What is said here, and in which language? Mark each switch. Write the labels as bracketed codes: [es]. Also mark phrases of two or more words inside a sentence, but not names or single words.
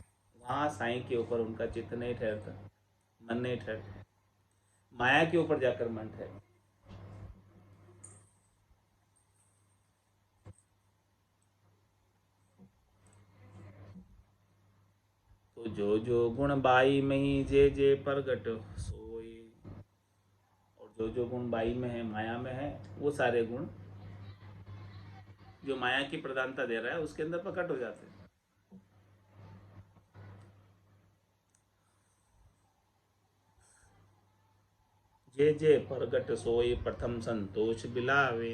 [hi] वहाँ साई के ऊपर उनका चित्त नहीं ठहरता, मन नहीं ठहरता। माया के ऊपर जाकर मन ठहरता। तो जो गुण बाई में ही, [bra] जे जे परगट सोई। [hi] और जो गुण बाई में है, माया में है, वो सारे गुण जो माया की प्रधानता दे रहा है उसके अंदर प्रकट हो जाते हैं। [bra] जे जे प्रगट सोई, प्रथम संतोष बिलावे।